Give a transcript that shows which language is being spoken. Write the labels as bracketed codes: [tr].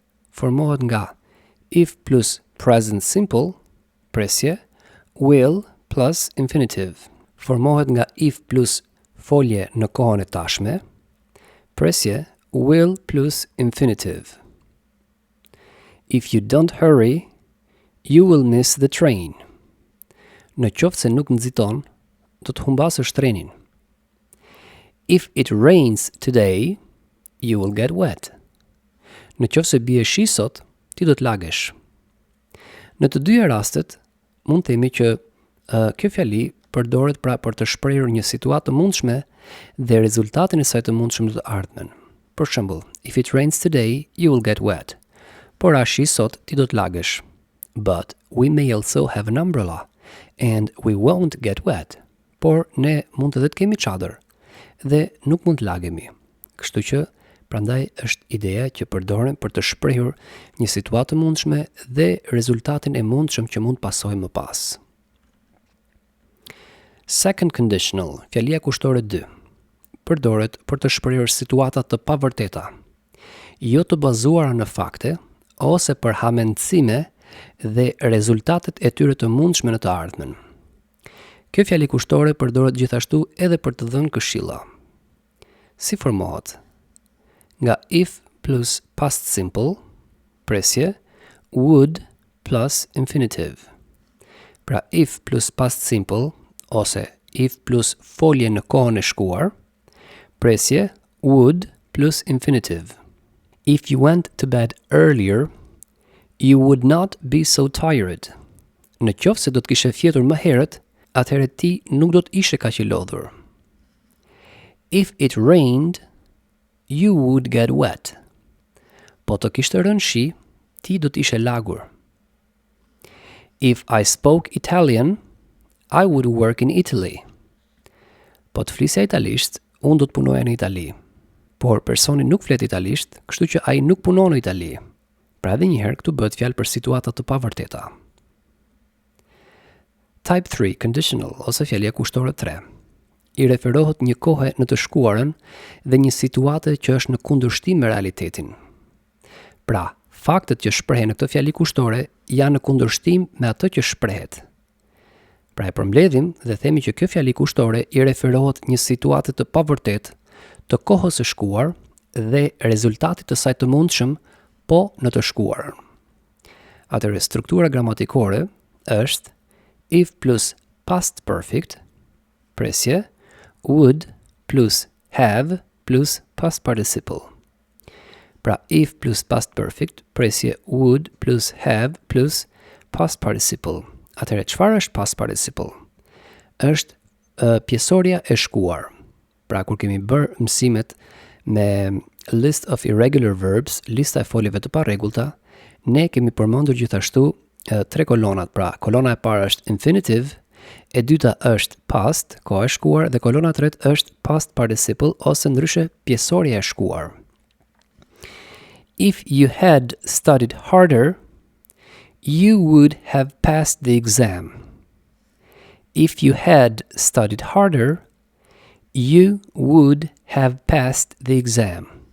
[sq] Formohet nga [en] if plus present simple, [sq] presje, [en] will plus infinitive. [sq] Formohet nga if plus folje në kohën e tashme, presje, will plus infinitive. [en] If you don't hurry, you will miss the train. [sq] Në qoftë se nuk nxiton, do të humbasësh trenin. [en] If it rains today, you will get wet. [sq] Në qoftë se bie shi sot, ti do të lagesh. Në të dyja rastet, mund të themi që kjo fjali përdoret pra për të shprehur një situatë të mundshme dhe rezultatin e saj të mundshëm në të ardhmen. Për shembull, [en] if it rains today, you will get wet. [sq] Por a shi sot, ti do të lagesh. [en] But we may also have an umbrella, and we won't get wet. [sq] Por ne mund edhe të kemi çadër dhe nuk mund të lagemi. Kështu që Prandaj është ideja që përdoren për të shprehur një situatë të mundshme dhe rezultatin e mundshëm që mund pasojë më pas. Second conditional, fjalia kushtore 2, përdoret për të shprehur situata të pavërteta, jo të bazuara në fakte ose për hamendësime dhe rezultatet e tyre të mundshme në të ardhmen. Kjo fjali kushtore përdoret gjithashtu edhe për të dhënë këshilla. Si formohet? Nga [en] if plus past simple, [sq] presje, [en] would plus infinitive. [sq] Pra [en] if plus past simple, [sq] ose if plus folje në kohën e shkuar, presje, [en] would plus infinitive. If you went to bed earlier, you would not be so tired. [sq] Në qoftë se do të kishe fjetur më herët, atëherë ti nuk do të ishe kaq i lodhur. [en] If it rained, you would get wet. [sq] Po të kishte rënë shi, ti do të ishe lagur. [en] If I spoke Italian, I would work in Italy. [sq] Po të flisja italisht, unë do të punoja në Itali. Por personi nuk flet italisht, kështu që ai nuk punon në Itali. Pra edhe njëherë këtu bëhet fjalë për situata të pavërteta. Type 3 conditional ose fjalia kushtore 3. I referohet një kohe në të shkuarën dhe një situate që është në kundërshtim me realitetin. Pra, faktet që shprehen në këtë fjali kushtore janë në kundërshtim me atë që shprehet. Pra e përmbledhim dhe themi që kjo fjali kushtore i referohet një situate të pavërtet, të kohës së shkuar dhe rezultatit të saj të mundshëm, po në të shkuarën. Atëherë struktura gramatikore është [en] if plus past perfect, [sq] presje, [en] would plus have plus past participle. [sq] Pra [en] if plus past perfect, [sq] presje [en] would plus have plus past participle. [sq] Atëherë çfarë është past participle? Është pjesoria e shkuar. Pra kur kemi bërë mësimet me list of irregular verbs, lista e foljeve të parregullta, ne kemi përmendur gjithashtu tre kolonat. Pra kolona e parë është infinitive, e dyta është past, koha e shkuar, dhe kolona e tretë është past participle ose ndryshe pjesoria e shkuar. [en] If you had studied harder, you would have passed the exam. If you had studied harder, you would have passed the exam.